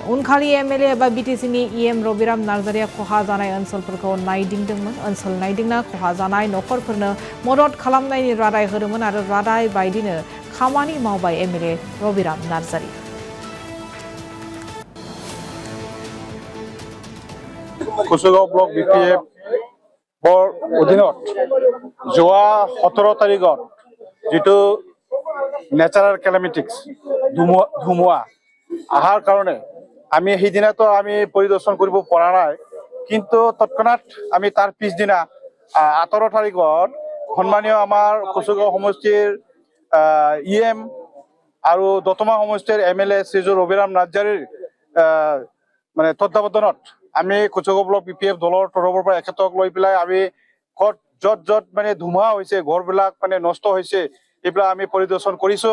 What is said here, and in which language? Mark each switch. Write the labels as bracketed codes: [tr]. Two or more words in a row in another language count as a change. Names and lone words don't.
[brx] उनखालि एमएलए एबा बिटिसिनि इएम रबिराम नार्जारिया खहा जानाय ओनसोलफोरखौ नायदिंदोंमोन। ओनसोल नायदिंना खहा जानाय नखरफोरनो मदद खालामनायनि रादाय होदोंमोन आरो रादाय बायदिनो खामानि मावबाय एमएलए रबिराम नार्जारि। [as] कसुगाव ब्लक बिपिएफ অধীনত যোৱা 17 তাৰিখত যেটো [en] natural calamities [as] ধুমুহা আহাৰ কাৰণে আমি সেইদিনাতো আমি পৰিদৰ্শন কৰিব পৰা নাই, কিন্তু তৎক্ষণাৎ আমি তাৰ পিছদিনা 18 তাৰিখত সন্মানীয় আমাৰ কচুগাঁও সমষ্টিৰ ইএম আৰু দতমা সমষ্টিৰ এমএলএ শ্ৰীযুত ৰবিৰাম নাৰ্জাৰীৰ মানে তত্ত্বাৱধানত আমি কচুগাঁও ব্লক বিপিএফ দলৰ তৰফৰ পৰা এখেতক লৈ পেলাই আমি যত মানে ধুমুহা হৈছে ঘৰবিলাক মানে নষ্ট হৈছে এইবিলাক আমি পৰিদৰ্শন কৰিছো।